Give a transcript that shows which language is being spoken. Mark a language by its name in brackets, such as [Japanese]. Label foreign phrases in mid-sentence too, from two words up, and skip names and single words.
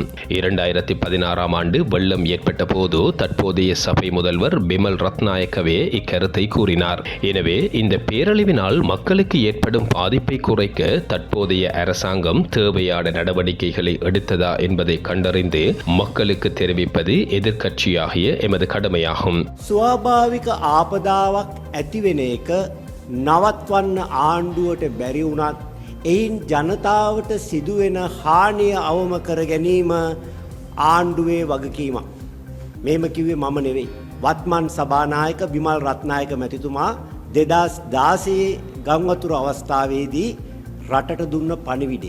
[Tamil] 2016ஆம் ஆண்டு வெள்ளம் ஏற்பட்ட போது தற்போதைய சபை முதல்வர் பிமல் ரத்நாயக்கவே இக்கருத்தை கூறினார். எனவே இந்த பேரழிவினால் மக்களுக்கு ஏற்படும் பாதிப்பை குறைக்க தற்போதைய அரசாங்கம் தேவையான நடவடிக்கைகளை எடுத்ததா என்பதை கண்டறிந்து மக்களுக்கு தெரிவிப்பது எதிர்க்கட்சியாகிய எமது கடமையாகும். [Sinhala] ස්වාභාවික ආපදාවක් ඇතිවෙන එක නවත්වන්න ආණ්ඩුවට බැරි වුණත් එයින් ජනතාවට සිදුවෙන හානිය අවම කර ගැනීම ආණ්ඩුවේ වගකීමක්. මෙහෙම කිව්වේ මම නෙවෙයි. වත්මන් සභානායක විමල් රත්නායක මැතිතුමා 2016 ගංවතුර අවස්ථාවේදී රටට දුන්න පණිවිඩය.